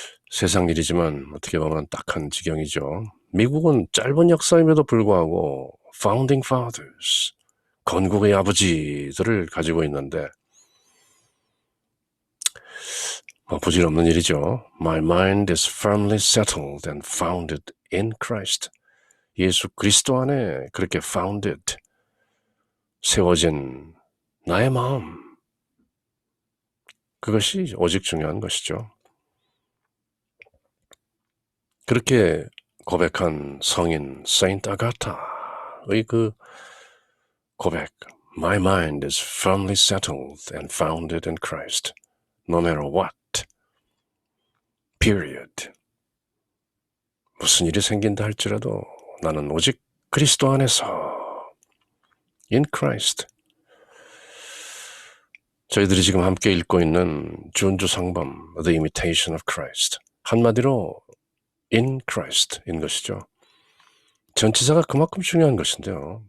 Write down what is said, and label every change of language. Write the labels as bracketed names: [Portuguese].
[Korean] 세상 일이지만 어떻게 보면 딱한 지경이죠. 미국은 짧은 역사임에도 불구하고 Founding Fathers, 건국의 아버지들을 가지고 있는데 부질없는 일이죠. [English] My mind is firmly settled and founded in Christ. [Korean] 예수 그리스도 안에 그렇게 founded, 세워진 나의 마음, 그것이 오직 중요한 것이죠. 그렇게 고백한 성인 세인트 아가타의 그 고백, [English] My mind is firmly settled and founded in Christ, no matter what, period. [Korean] 무슨 일이 생긴다 할지라도 나는 오직 그리스도 안에서, [English] in Christ. [Korean] 저희들이 지금 함께 읽고 있는 준주 성범, The Imitation of Christ. 한마디로 [English] in Christ [Korean] 인 것이죠. 전치사가 그만큼 중요한 것인데요.